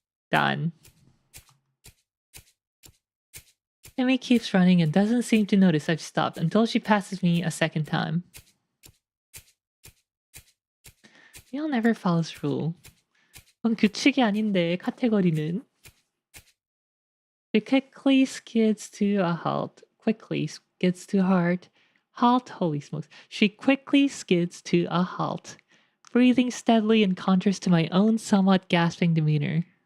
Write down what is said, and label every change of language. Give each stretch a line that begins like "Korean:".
English: Done. Emmy keeps running and doesn't seem to notice I've stopped until she passes me a second time. You'll never follows rule.
Korean: 그건 규칙이 아닌데, 카테고리는.
English: She quickly skids to a halt. Quickly skids to halt. Holy smokes. She quickly skids to a halt, breathing steadily in contrast to my own somewhat gasping demeanor.